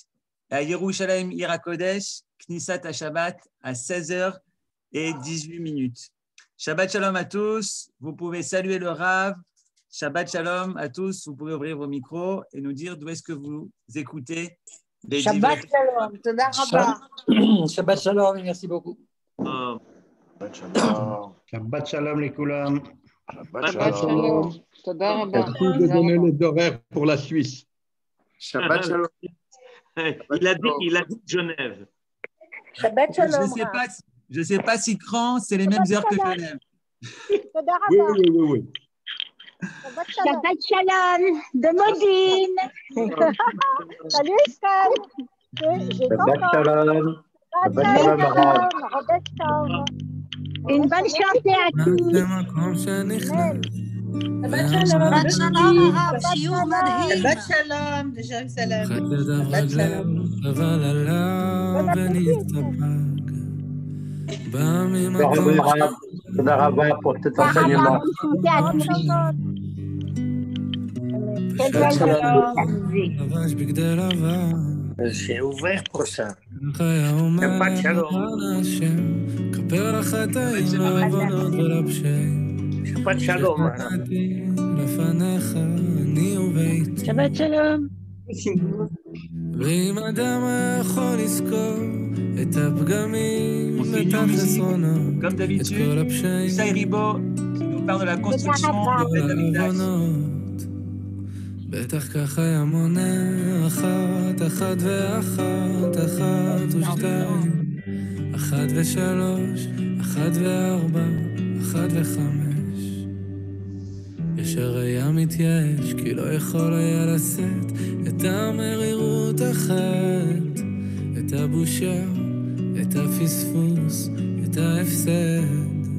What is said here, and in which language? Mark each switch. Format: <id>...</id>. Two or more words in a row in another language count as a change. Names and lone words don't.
<fr>À Yerushalayim,</fr> <he>עיר הקודש,</he> <fr>Knisat à Shabbat, à 16h18.</fr> <he>שבת שלום</he> <fr>à tous. Vous pouvez saluer le Rav.</fr> <he>שבת שלום</he> <fr>à tous. Vous pouvez ouvrir vos micros et nous dire d'où est-ce que vous écoutez.</fr> <he>שבת שלום. תודה רבה. שבת שלום,</he> <fr>merci beaucoup.</fr> <he>שבת שלום. שבת שלום les Koulam. שבת שלום. תודה רבה.</he> <fr>Merci de donner les horaires pour la Suisse.</fr> <he>שבת שלום.</he> <fr>Il a dit Genève.</fr> <he>שבת שלום.</he> <fr>Je ne sais pas si Cran, c'est les mêmes heures que Genève.</fr> <he>Toda</he> <fr>Oui,</fr> <he>Rabba.</he> <fr>oui.</fr> <he>שבת שלום de Modine.</he> <fr>Salut Stan.</fr> <he>שבת שלום. שבת שלום, רב.</he> <fr>Une bonne chance à tous.</fr> <he>שבת שלום הרב, שיעור מדהים. שבת שלום, דז'רוסלם. שבת שלום. אבל עליו ונסתפק. בא ממקום... תודה רבה</he> <fr>pour cet enseignement.</fr> <he>שבת שלום. לבש בגדי לבן.</he> <fr>J'ai ouvert pour ça.</fr> <he>חיה אומר שבת שלום. השם. כפר לחטאים, לעוונות ולפשעים. Shabbat Shalom. לפניך אני ובית. Shabbat Shalom. ואם אדם היה יכול לזכור את הפגמים</he> <fr>On fait</fr> <he>ואת</he> <fr>une musique,</fr> <he>החסרונות,</he> <fr>comme</fr> <he>את</he> <fr>d'habitude.</fr> <he>כל הפשעים,</he> <fr>Issaï Ribo, qui nous parle de la construction</fr> <he>כל</he> <fr>de Beth Amikdash.</fr> <he>העוונות. בטח ככה היה מונה אחת ואחת, אחת ושתיים. 1 ו3, 1 ו4, 1 ו5. ישר היה מתייאש, כי לא יכול היה לשאת את המרירות אחת, את הבושה, את הפספוס, את ההפסד.</he>